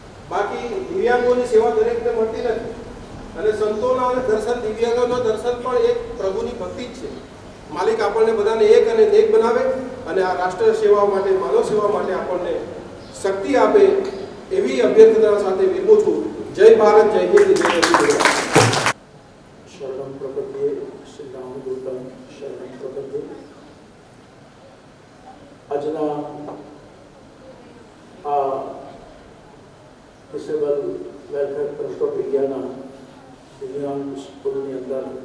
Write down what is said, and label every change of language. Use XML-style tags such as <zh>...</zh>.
<gu>બાકી દિવ્યાંગોની સેવા દરેકને મળતી નથી, અને સંતોના દર્શન, દિવ્યાંગોના દર્શન પણ એક પ્રભુની ભક્તિ જ છે. માલિક આપણને બધાને એક અને નેક બનાવે અને આ રાષ્ટ્ર સેવા માટે, માનવ સેવા માટે આપણને શક્તિ આપે એવી અભ્યર્થના સાથે વિરમું છું. જય ભારત, જય હિન્દ, જય ગુજરાત.</gu> <sa>शरणं प्रपद्ये श्रीरामदूतं शरणं प्रपद्ये.</sa> <gu>આજના આ ડિસેબલ વેલફેર ટ્રસ્ટ ઓફ ઇન્ડિયાના દિવ્યાંગ સ્કૂલની અંદર</gu>